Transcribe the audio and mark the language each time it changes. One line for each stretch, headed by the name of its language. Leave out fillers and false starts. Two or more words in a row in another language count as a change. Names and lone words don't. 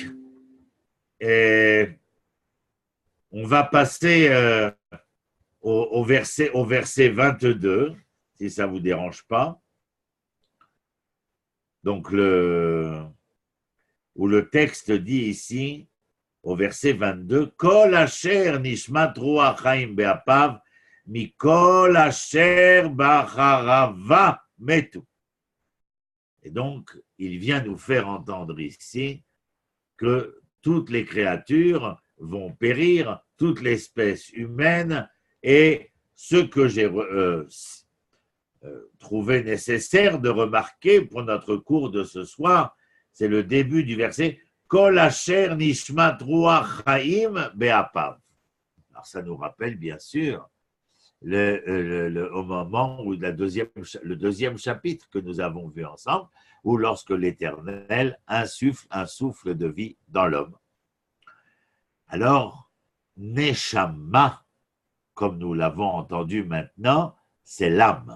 French: Et on va passer au verset 22, si ça ne vous dérange pas. Donc, où le texte dit ici, au verset 22,
Hebrew: כל אשר נשמת רוח חיים באפיו מכל אשר בחרבה מתו.
French: Et donc, il vient nous faire entendre ici que toutes les créatures vont périr, toute l'espèce humaine, et ce que j'ai trouvé nécessaire de remarquer pour notre cours de ce soir, c'est le début du verset
Hebrew: כל אשר נשמת רוח חיים באפיו.
French: Alors ça nous rappelle bien sûr au moment où le deuxième chapitre que nous avons vu ensemble, où lorsque l'Éternel insuffle un souffle de vie dans l'homme. Alors, Neshama, comme nous l'avons entendu maintenant, c'est l'âme.